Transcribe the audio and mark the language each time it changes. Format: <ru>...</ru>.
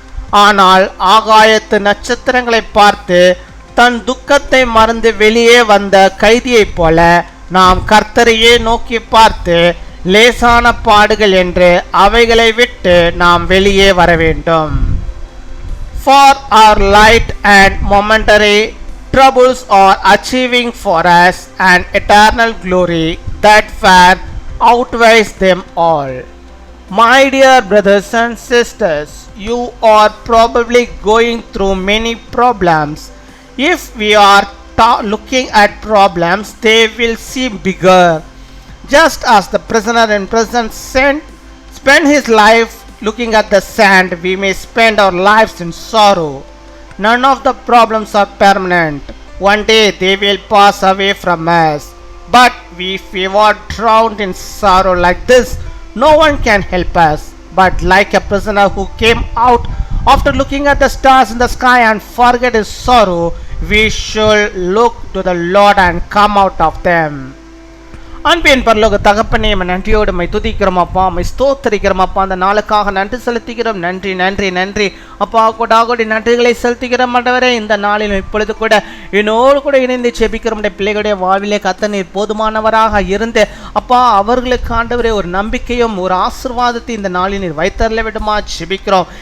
<ta>ஆனால் ஆகாயத்து நட்சத்திரங்களை பார்த்து தன் துக்கத்தை மறந்து வெளியே வந்த கைதியைப் போல நாம் கர்த்தரையே நோக்கி பார்த்து லேசான பாடுகள் என்று அவைகளை விட்டு நாம் வெளியே வர வேண்டும்.</ta> <en>For our light and momentary troubles are achieving for us an eternal glory that far outweighs them all. My dear brothers and sisters, you are probably going through many problems. If we are looking at problems, they will seem bigger. Just as the prisoner in prison spent his life looking at the sand, we may spend our lives in sorrow. None of the problems are permanent. One day they will pass away from us. But if we are drowned in sorrow like this, no one can help us. But like a prisoner who came out after looking at the stars in the sky and forget his sorrow, we should look to the Lord and come out of them.</en> <ta>அன்பின் பரலோக தகப்பனே, நன்றியோடு my துதிக்கிறோம் அப்பா, my ஸ்தோத்தரிக்கிறோம் அப்பா. அந்த நாளுக்காக நன்றி செலுத்துகிறோம். நன்றி நன்றி நன்றி அப்பா. கொடாகோடி நன்றிகளை செலுத்துகிறோம் ஆண்டவரே. இந்த நாளில் இப்பொழுது கூட என்னோடு கூட இணைந்து செபிக்கிறோம். பிள்ளைகளுடைய வாழ்விலே கர்த்தர் நீர் போதுமானவராக இருந்து அப்பா அவர்களுக்கு ஆண்டவரே ஒரு நம்பிக்கையும் ஒரு ஆசீர்வாதத்தை இந்த நாளில் நீர் வைத்தரல விடுமா செபிக்கிறோம்.</ta>